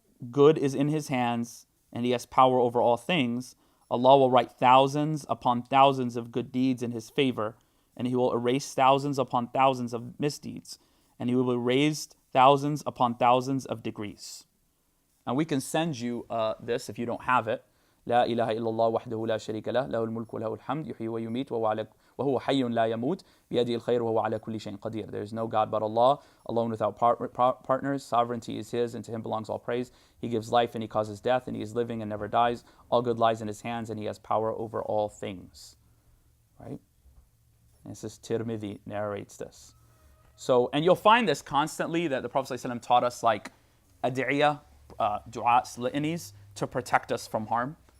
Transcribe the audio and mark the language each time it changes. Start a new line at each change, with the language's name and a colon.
English: Good is in his hands, and he has power over all things. Allah will write thousands upon thousands of good deeds in his favor, and he will erase thousands upon thousands of misdeeds, and he will erase thousands upon thousands of degrees. And we can send you this if you don't have it.
Arabic: لا إله إلا الله وحده لا شريك له له الملك وله الحمد يحيي ويميت وهو حي لا يموت بيده الخير وهو على كل شيء قدير.
English: There is no God but Allah, alone without partners. Sovereignty is his, and to him belongs all praise. He gives life and he causes death, and he is living and never dies. All good lies in his hands, and he has power over all things. Right? And this is Tirmidhi narrates this. So, and you'll find this constantly, that the Prophet ﷺ taught us like ad'iyah, du'as, litanies, to protect us from harm.